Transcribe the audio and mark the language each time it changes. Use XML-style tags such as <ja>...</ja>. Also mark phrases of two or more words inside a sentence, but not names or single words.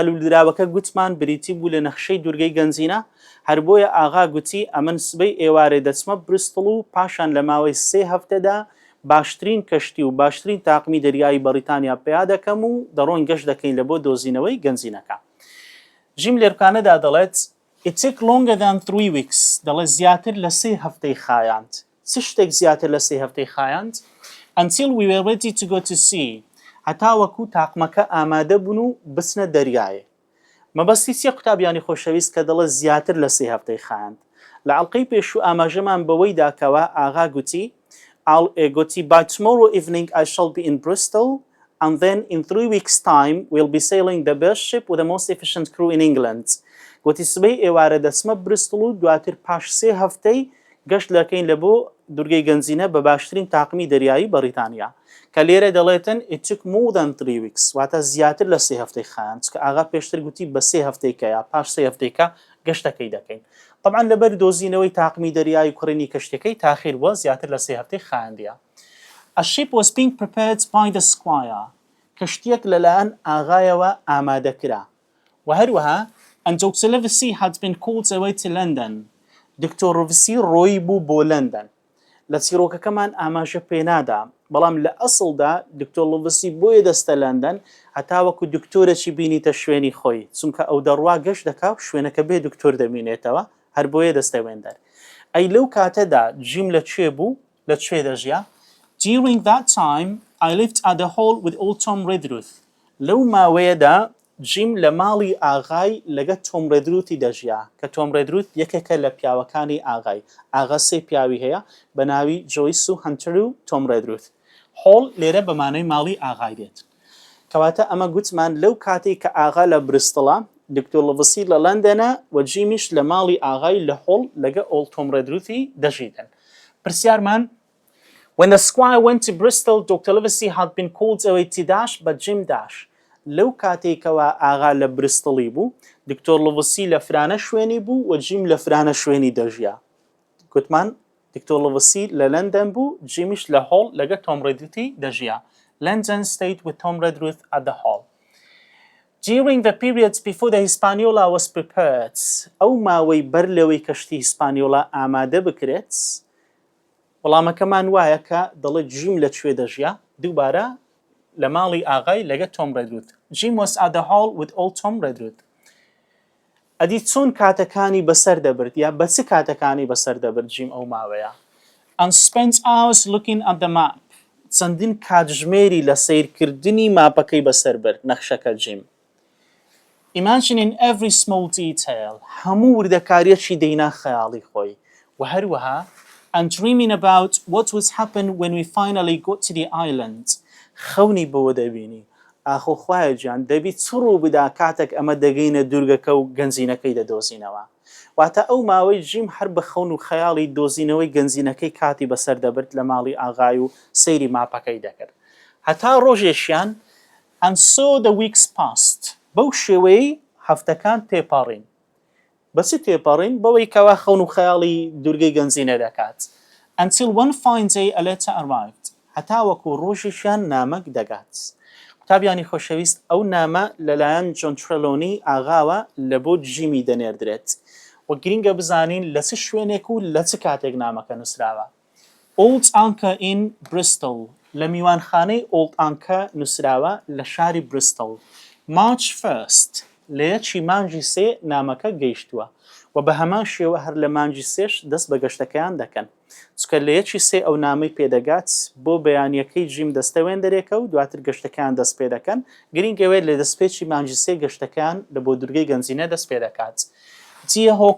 <ckb>لولدراوەکە گوتمان بریتی بوو لە نەخشەی دوورگەی گەنجینە هەر بۆیە ئاغا گوتی ئەمن سبەی ئێوارێ دەچمە بریستڵ و پاشان لە ماوەی 3 هەفتەدا باشترین کەشتی و باشترین تاقمی دەریایی بەریتانیا پیا دەکەم و دەڕۆین گەشت دەکەین لە بۆ دۆزینەوەی گەنجینەکە ژیم لێرکانەدا دەڵێت</ckb> <en>It took longer than 3 weeks</en> <ckb>دەڵێ زیاتر لە 3 هەفتەی خایاند چ شتێک زیاتر لە 3 هەفتەی خایاند</ckb> <en>until we were ready to go to sea</en> <ckb>هەتا وەکو تاقمەکە ئامادە بوون و بچنە دەریایە مەبەستی چیە قوتابیانی خۆشەویست کە دەڵێ زیاتر لە 3 هەفتەی خایاند لە عەڵقەی پێشوو ئاماژەمان بەوەی داکەوە ئاغا گوتی</ckb> <en>by tomorrow evening I shall be in Bristol and then in 3 weeks time we'll be sailing the best ship with the most efficient crew in</en> <ckb>England گوتی سبەی ئێوارە دەچمە بریستڵ و دواتر پاش 3 هەفتەی گەشت دەکەین لە بۆ دوورگەی گەنجینە بە باشترین تاقمی دەریایی بەریتانیا کە لێرە دەڵێتن</ckb> <en>It took more than 3 weeks</en> <ckb>واتە زیاتر لە 3 هەفتەی خایاند کە ئاغا پێشتر گوتی بە 3 هەفتەیکە یا پاش 3 هەفتەیکە گەشتەکەی دەکەین طبعا لەبەر دۆزینەوەی تاقمی دەریایی کوڕینی کەشتەکەی تاخیر بووە زیاتر لە 3 هەفتەی خایاندیە</ckb> <en>A ship was being prepared by the squire</en> <ckb>کەشتیەک لەلایەن ئاغایەوە ئامادەکرا و هەروەها</ckb> <en>and Dr. Livesey had been called away to London.</en> <ckb>دکتۆر ڕڤسی ڕۆیی بوو بۆ لەندەن لە چیرۆکەکەمان ئاماژە پێنادا بەڵام لە ئەسڵدا دکتۆر لڤسی بۆیە دەستە لەندەن هەتا وەکو دکتۆرێکی بینیتە شوێنی خۆی چونکە ئەو دەڕوا گەشت دەکا و شوێنەکە بێ دکتۆر دەمینێتەوە هەر بۆیە دەستە وێندەر ئەی لەو کاتەدا جیم لەکوێ بوو لەکوێ دەژیا</ckb> <en>During that time I lived at the hall with old Tom Redruth</en> <ckb>لەو ماوەیەدا جیم لە ماڵی ئاغای لەگە تۆم ڕێدروتی دەژیا کە تۆم ڕێدروت یەکێکە لە پیاوەکانی ئاغای ئاغا 3 پیاوی هەیە بە ناوی جۆیس و هەنتەر و تۆم ڕێدروت هۆڵ لێرە بە مانای ماڵی ئاغای دێت کەواتە ئەمە گوتمان لەو کاتی کە ئاغا لە بریستڵە دکتۆر لڤسی لە لەندەنە و جیمیش لە ماڵی ئاغای لە هۆڵ لەگە ئۆڵ تۆم ڕێدروتی دەژیدن پرسیارمان</ckb> <en>When the squire went to Bristol, Dr. Livesey had been called away to dash, but Jim dash.</en> <ckb>لەو کاتێکەوە ئاغا لە بریستڵی بوو دکتۆر لڤسی لە فرانە شوێنی بوو و جیم لە فرانە شوێنی دەژیا گوتمان دکتۆر لڤسی لە لەندەن بوو جیمیش لە هۆڵ لەگە تۆم ڕێدروتی دەژیا</ckb> <en>London stayed with Tom Redruth at the hall. During the periods before the Hispaniola was prepared</en> <ckb>ئەو ماوەی بەر لەوەی کەشتی هیسپانیۆلا ئامادە بکرێت وەڵامەکەمان وایە کە دەڵێت جیم لەکوێ دەژیا دووبارە لە ماڵی ئاغای لەگە تۆم ڕێدروت</ckb> <en>Jim was at the hall with old Tom Redruth</en> <ckb>ئەدی چۆن کاتەکانی بەسەر دەبرد یا بە چ کاتەکانی بەسەر دەبرد جیم ئەو ماوەیە</ckb> <en>and spent hours looking at the map</en> <ckb>چەندین کاتژمێری لە سیرکردنی ماپەکەی بەسەر برد نەخشەکە جیم</ckb> <en>imagining every small detail</en> <ckb>هەموو وردەکاریەکی دەینا خەیاڵی خۆی و هەروەها</ckb> <en>and dreaming about what would happen when we finally got to the island</en> <ckb>خەونی بەوە دەبینی ئاخۆ خوایە گیان دەبی چ ڕوو بدا کاتێک ئەمە دەگەینە دوورگەکە و گەنجینەکەی دەدۆزینەوە واتە ئەو ماوەی جیم هەر بە خەون و خەیاڵی دۆزینەوەی گەنجینەکەی کاتی بەسەر دەبرد لە ماڵی ئاغای و سەیری ماپەکەی دەکرد هەتا ڕۆژێشیان</ckb> <en>and so the weeks passed</en> <ckb>بەو شێوەیەی هەفتەکان تێپەڕین بەچی تێپەڕین بەوەی کەوا خەون و خەیاڵی دوورگەی گەنجینە دەکات</ckb> <en>until one fine day a letter arrived</en> <ckb>هەتا وەکو ڕۆژێشیان نامەک دەگات قوتابیانی خۆشەویست ئەو نامە لەلایەن جۆن ترەلۆنی ئاغاوە لە بۆ جیمی دەنێردرێت و گرینگە بزانین لە چ شوێنێک و لە چ کاتێک نامەکە نووسراوە Old</ckb> <en>Anchor in Bristol</en> <ckb>لە میوانخانەی Old Anchor نووسراوە لە شاری بریستڵ</ckb> <en>March 1st</en> <ckb>لە یەکی مانگی 3 نامەکە گەیشتووە و بە هەمان شێوە هەر لە مانگی 3ش دەست بە گەشتەکەیان دەکەن چکە لە یەکی 3 ئەو نامەی پێدەگات بۆ بەیانیەکەی جیم دەستەوێن دەرێکە و دواتر گەشتەکەیان دەست پێ دەکەن گرینگەوێت لە دەستپێکی مانگی 3 گەشتەکەیان لە بۆ دوورگەی گەنجینە دەست پێ دەکات Dear</ckb>